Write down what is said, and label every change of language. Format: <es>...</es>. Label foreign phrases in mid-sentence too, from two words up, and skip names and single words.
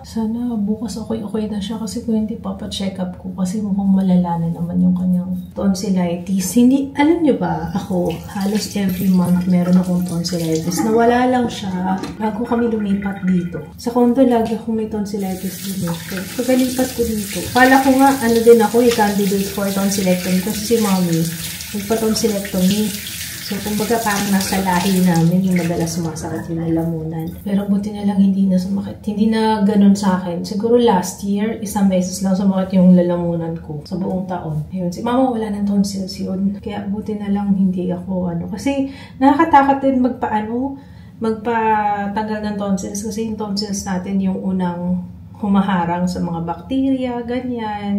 <tl>Sana bukas okay na siya kasi kung hindi Papa-check up ko kasi mukhang malala na naman yung kanyang tonsillitis. Hindi, alam nyo ba, ako halos</tl> <en>every month</en> <tl>meron akong tonsillitis. Nawala lang siya bago kami lumipat dito. Sa condo lagi akong may tonsillitis dito. Pagalipat ko dito. Kala ko nga, din ako,</tl> <en>candidate for tonsillectomy</en> <tl>kasi si Mommy, nagpa-tonsillectomy. So, kumbaga parang nasa lahi namin yung madalas sumasakit yung lalamunan. Pero buti na lang hindi na sumakit. Hindi na ganun sa akin. Siguro</tl> <en>last year,</en> <tl>isang beses lang sumakit yung lalamunan ko sa buong taon. Ayun, si Mama wala ng tonsils yun. Kaya buti na lang hindi ako Kasi nakakatakot din magpatanggal ng tonsils kasi yung tonsils natin yung unang humaharang sa mga bakterya, ganyan.</tl>